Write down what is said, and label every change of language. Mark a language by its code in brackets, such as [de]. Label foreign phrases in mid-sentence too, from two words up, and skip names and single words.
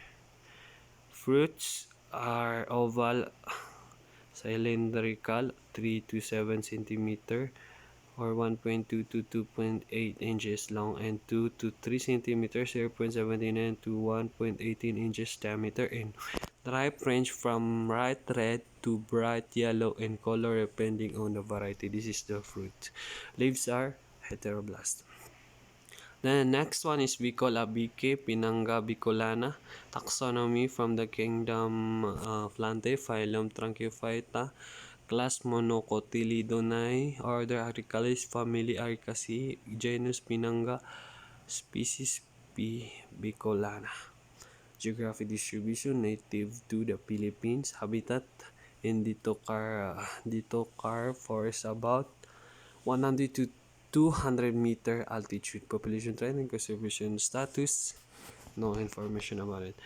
[en] Fruits are oval, cylindrical, 3 to 7 centimeter or 1.2 to 2.8 inches long, and 2 to 3 centimeters, 0.79 to 1.18 inches diameter, and ripe range from bright red to bright yellow in color depending on the variety. This is the fruit. Leaves are heteroblast. The next one is Bicola bique, Pinanga bicolana. Taxonomy: from the kingdom Plantae, phylum Tracheophyta, class Monocotyledonae, order Arecales, family Arecaceae, genus Pinanga, species P. bicolana. Geographic distribution: native to the Philippines. Habitat: in Ditocar forest, about 100 to 200-meter altitude. Population trend and conservation status, no information about it.